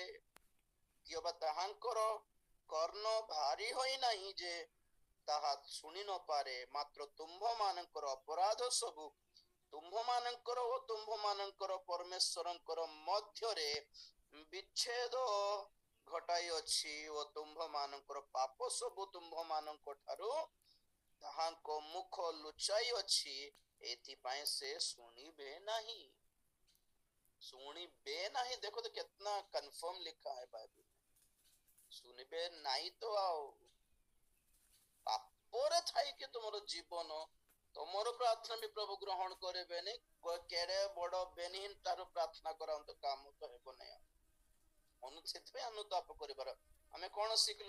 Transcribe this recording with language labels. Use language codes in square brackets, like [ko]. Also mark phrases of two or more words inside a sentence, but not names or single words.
[or] କିମ୍ବା ତାହାଙ୍କର କର୍ଣ୍ଣ ଭାରି ହୋଇ ନାହିଁ ଯେ ତାହା ଶୁଣି ନ ପାରେ, ମାତ୍ର ତୁମ୍ଭ ମାନଙ୍କର ଅପରାଧ ସବୁ ତୁମ୍ଭ ମାନଙ୍କର ଓ ତୁମ୍ଭ ମାନଙ୍କର ପରମେଶ୍ୱରଙ୍କର ମଧ୍ୟରେ ବିଚ୍ଛେଦ ଘଟାଇ ଅଛି, ଓ ତୁମ୍ଭ ମାନଙ୍କର ପାପ ସବୁ ତୁମ୍ଭ ମାନଙ୍କ ଠାରୁ ତାହାଙ୍କ ମୁଖ ଲୁଚାଇ ଅଛି, ଏଥିପାଇଁ ସେ ଶୁଣିବେ ନାହିଁ। ଶୁଣିବେ ନାହିଁ, [hi] देखो तो कितना कन्फर्म लिखा है बाइबल में। [or] ଶୁଣିବେ ନାହିଁ ତ ଆଉ ପାପରେ ଥାଇକି ତୁମର ଜୀବନ, ତୁମର ପ୍ରାର୍ଥନା ବି ପ୍ରଭୁ ଗ୍ରହଣ କରିବେନି। କେଡେ ବଡ ବେନିହିନ ତାର ପ୍ରାର୍ଥନା କରନ୍ତୁ, କାମ ତ ହେବ ନାହିଁ। ସେଥିପାଇଁ ଅନୁତାପ କରିବାର। ଆମେ କଣ ଶିଖିଲୁ?